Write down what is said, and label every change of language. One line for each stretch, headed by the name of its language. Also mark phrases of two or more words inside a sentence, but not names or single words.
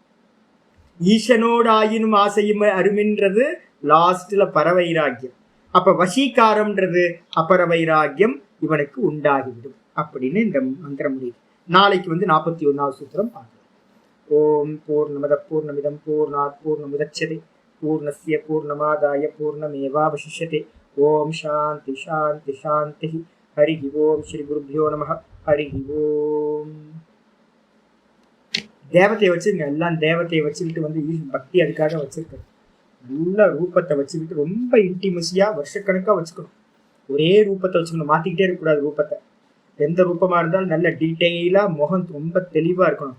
Tamil: ஈசனோடு ஆயினும் ஆசையும் அருமின்றது லாஸ்ட்ல பரவைராக்கியம். அப்ப வசீகாரம்ன்றது அபர வைராக்கியம் இவனுக்கு உண்டாகிவிடும் அப்படின்னு இந்த மந்திரம் முடியுது. நாளைக்கு வந்து 41வது சூத்திரம் பார்க்கலாம்.
Sanskrit: ओम् पूर्णमद पूर्णमिदं पूर्णात् पूर्णमुदच्यते पूर्णस्य पूर्णमादाय पूर्णमेवावशिष्यते. ओम् शान्ति शान्ति शान्ति. हरि ओम्। श्री गुरुभ्यो नमः. हरि ओम्.
Tamil: தேவத்தையை வச்சுருங்க, எல்லாம் தேவத்தையை வச்சுக்கிட்டு வந்து பக்தி அதுக்காக வச்சிருக்கணும். நல்ல ரூபத்தை வச்சுக்கிட்டு ரொம்ப இன்டிமசியா வருஷக்கணக்காக வச்சுக்கணும். ஒரே ரூபத்தை வச்சுக்கணும், மாற்றிக்கிட்டே இருக்கக்கூடாது ரூபத்தை. எந்த ரூபமாக இருந்தாலும் நல்ல டீட்டெயிலாக முகம் ரொம்ப தெளிவாக இருக்கணும்.